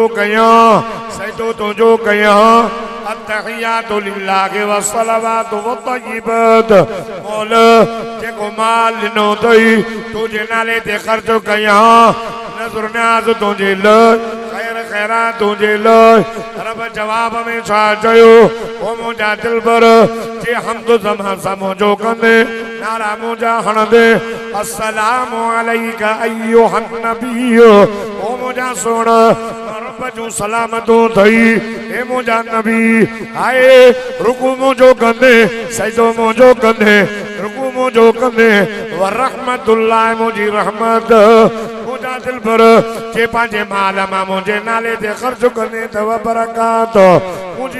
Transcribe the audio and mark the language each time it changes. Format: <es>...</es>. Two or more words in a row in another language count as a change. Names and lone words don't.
<sd>कया सजदो तुझो कया</sd> <ar>التحيات لله والصلوات والطيبات</ar> <sd>मौल जेको माल ॾिनो अथई तुझे नाले ते ख़र्च कया नज़र न्याज़ तुझे लाइ खैर खैरात तुझे लाइ रब जवाब में छा चयो ओ मुंहिंजा दिलबर जे हमद ज़मा सां मुंहिंजो कंदे नारा मुंहिंजा हणंदे</sd> <ar>السلام عليك أيها النبي</ar> <sd>ओ मुंहिंजा सोण जू सलामतों थई ए मुंहिंजा नबी आए रुकू मुंहिंजो कंदे सजदो मुंहिंजो कंदे रुकू मुंहिंजो कंदे</sd> <ar>ورحمة الله</ar> <sd>मुंहिंजी रहमत मुंहिंजा दिलबर जे पंहिंजे माल मां मुंहिंजे नाले ते ख़र्च कंदे अथव बरकात मुंहिंजी</sd>